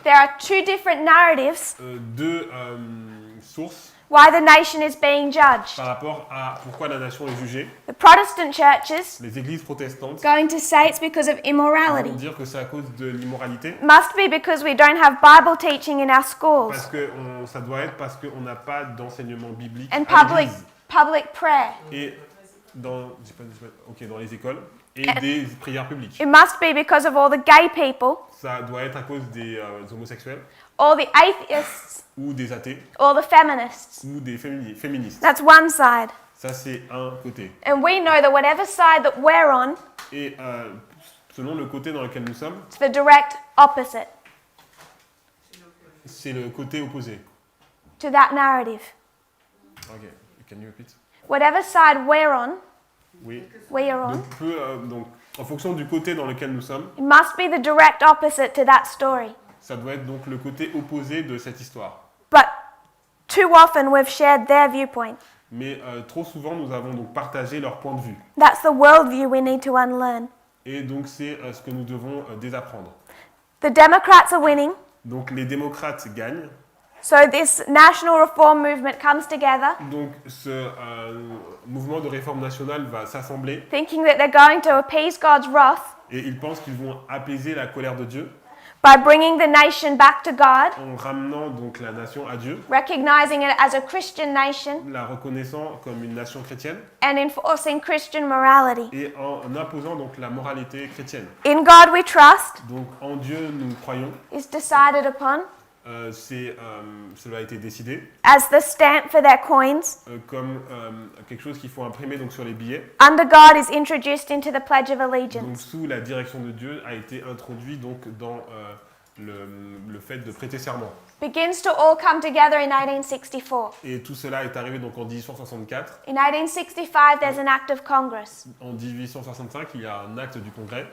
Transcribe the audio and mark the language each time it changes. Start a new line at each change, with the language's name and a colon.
English: There are two different narratives
French: 2 sources
English: why the nation is being judged.
French: par rapport à pourquoi la nation est jugée.
English: The Protestant churches
French: Les églises protestantes
English: going to say it's because of
French: vont
English: immorality.
French: dire que c'est à cause de l'immoralité.
English: Must be because we don't have Bible teaching in our schools
French: Parce que ça doit être parce qu'on n'a pas d'enseignement biblique
English: and
French: à
English: public
French: l'église
English: prayer.
French: et dans les écoles et des prières publiques.
English: It must be because of all the gay people,
French: Ça doit être à cause des homosexuels
English: all the atheists,
French: ou des athées
English: all the feminists.
French: ou des féministes.
English: That's one side.
French: Ça, c'est un côté.
English: And we know that whatever side that we're on,
French: Et selon le côté dans lequel nous sommes,
English: it's the direct opposite
French: c'est le côté opposé.
English: to that narrative. Ok, can you repeat? Whatever side we're on,
French: Oui.
English: we are on,
French: Donc, en fonction du côté dans lequel nous sommes,
English: it must be the direct opposite to that story.
French: ça doit être donc le côté opposé de cette histoire.
English: But too often we've shared their viewpoint.
French: Mais trop souvent, nous avons donc partagé leur point de vue.
English: That's the worldview we need to unlearn.
French: Et donc, c'est ce que nous devons désapprendre.
English: The Democrats are winning,
French: Donc, les démocrates gagnent,
English: So this national reform movement comes together,
French: Donc ce mouvement de réforme nationale va s'assembler
English: thinking that they're going to appease God's wrath
French: et ils pensent qu'ils vont apaiser la colère de Dieu
English: by bringing the nation back to God,
French: en ramenant donc la nation à Dieu,
English: recognizing it as a Christian nation,
French: la reconnaissant comme une nation chrétienne
English: and enforcing Christian morality.
French: et en imposant donc la moralité chrétienne.
English: In God we trust
French: Donc en Dieu nous croyons,
English: is decided upon
French: cela a été décidé
English: as the stamp for their coins.
French: comme quelque chose qu'il faut imprimer donc sur les billets.
English: Under God is introduced into the Pledge of
French: Donc
English: Allegiance.
French: sous la direction de Dieu a été introduit donc dans le fait de prêter serment.
English: Begins to all come together in 1864.
French: Et tout cela est arrivé donc en 1864.
English: In 1865 there's an act of Congress
French: En 1865, il y a un acte du Congrès